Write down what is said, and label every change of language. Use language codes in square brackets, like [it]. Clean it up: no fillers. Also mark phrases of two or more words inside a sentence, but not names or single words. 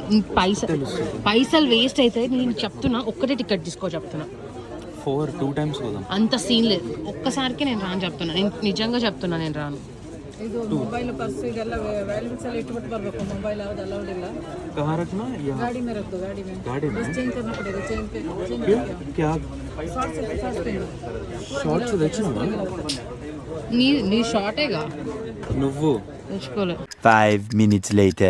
[te] పైసలు వేస్ట్ అయితే నేను చెప్తున్నా, ఒక్కటే టికెట్ తీసుకో చెప్తున్నా. 2 times ಹೋದಂ. అంత సీన్ లేదు, ఒక్కసారికి నేను రాను చెప్తున్నా. నేను నిజంగా చెప్తున్నా, నేను రాను. [kn] ಇದು ಮೊಬೈಲ್ ಪರ್ಸ್ ಇದೆಲ್ಲ ವ್ಯಾಲ್ಯೂಸ್ ಎಲ್ಲ ಇಟ್ಬಿಟ್ಟು ಬರಬೇಕು. ಮೊಬೈಲ್ ಯಾವ್ದು ಅಲೌಡ್ ಇಲ್ಲ. [hi] कहाँ रखना? यहाँ ಗಾಡಿ में रख दो, गाड़ी में. गाड़ी में बस चेंज करना पड़ेगा. चेंज पे क्या शॉर्ट पे [te] షార్ట్స్ తెచ్చినావా నీ షార్టేగా నువ్వు? తెచ్చుకోలే. [en] 5 minutes later.